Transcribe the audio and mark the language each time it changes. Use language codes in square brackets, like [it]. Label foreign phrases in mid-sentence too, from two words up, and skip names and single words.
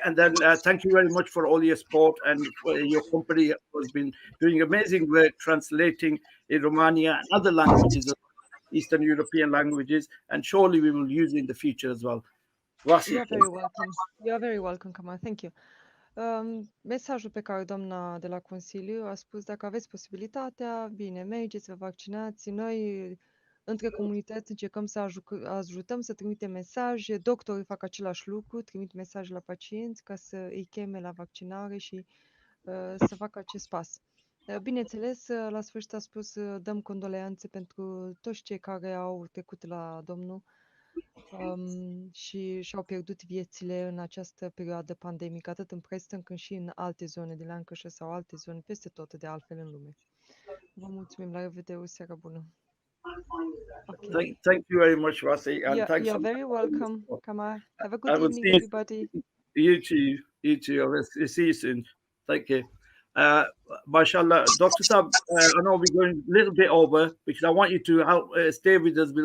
[en] And then thank you very much for all your support, and your company has been doing amazing work translating in Romania and other languages, Eastern European languages, and surely we will use it in the future as well. You're very welcome. You're very welcome, Kamal. Thank you. [ro] Mesajul pe care doamna de la Consiliu a spus, dacă aveți posibilitatea, bine, mergeți, vă vaccinați. Noi, între comunități, încercăm să ajutăm, să trimitem mesaje. Doctorii fac același lucru, trimit mesaje la pacienți ca să îi cheme la vaccinare și să facă acest pas. Bineînțeles, la sfârșit a spus, dăm condoleanțe pentru toți cei care au trecut la Domnul și și-au pierdut viețile în această perioadă pandemică, atât în Preston cât și în alte zone de Lancashire sau alte zone peste tot de altfel în lume. Vă mulțumim, la revedere, o seară bună. [en] Okay. Thank you very much, Wasi. And thanks. You're very welcome, Kamal. Have a good evening, everybody. You too. I'll see you soon. Thank you. Mashallah, Dr. Saab, I know we're going a little bit over because I want you to help stay with us.